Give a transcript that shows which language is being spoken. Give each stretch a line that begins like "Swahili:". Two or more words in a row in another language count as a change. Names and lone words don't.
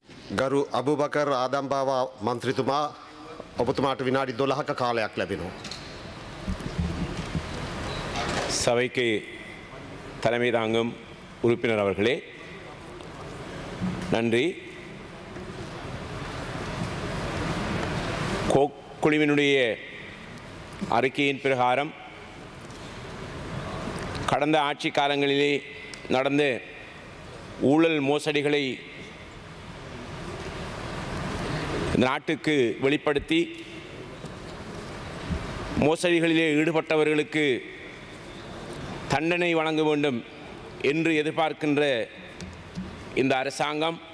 Sinhala: ගරු අබුබකර් ආදම්බාව මන්ත්‍රීතුමා ඔබතුමාට විනාඩි 12ක කාලයක් ලැබෙනවා.
Tamil: சபைக்கு தலைமை தாங்கும் உறுப்பினர் அவர்களே, நன்றி. குழுவினுடைய அறிக்கையின் பிரகாரம் கடந்த ஆட்சி காலங்களிலே நடந்த ஊழல் மோசடிகளை நாட்டுக்கு வெளிப்படுத்தி மோசடிகளிலே ஈடுபட்டவர்களுக்கு தண்டனை வழங்க வேண்டும் என்று எதிர்பார்க்கின்ற இந்த அரசாங்கம்